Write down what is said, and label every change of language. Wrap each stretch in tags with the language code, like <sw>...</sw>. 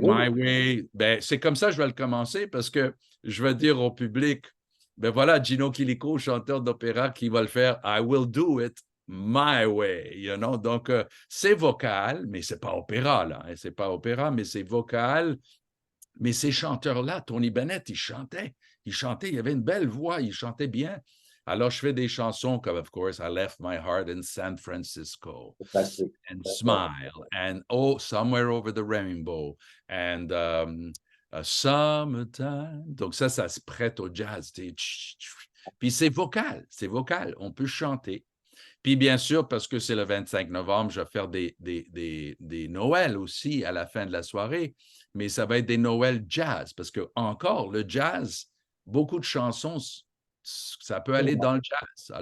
<fr>My Way, ben, c'est comme ça que je vais le commencer parce que je vais dire au public, ben voilà, Gino Chilico, chanteur d'opéra, qui va le faire,</fr> <en>I will do it my way, you know?</en> <fr>Donc, c'est vocal, mais c'est pas opéra, là. Hein, c'est pas opéra, mais c'est vocal. Mais ces chanteurs-là, Tony Bennett, il chantait, il avait une belle voix, il chantait bien. Alors, je fais des chansons comme,</fr> <en>of course,</en> <fr>I Left My Heart in San Francisco, Fantastique.</fr> <en>and Smile, and Oh, Somewhere Over the Rainbow, and Summertime.</en> <fr>Donc ça se prête au jazz. Puis c'est vocal, on peut chanter. Puis bien sûr, parce que c'est le 25 novembre, je vais faire des Noëls aussi à la fin de la soirée, mais ça va être des Noëls jazz, parce que encore, le jazz, beaucoup de chansons, ça peut aller dans le jazz.</fr>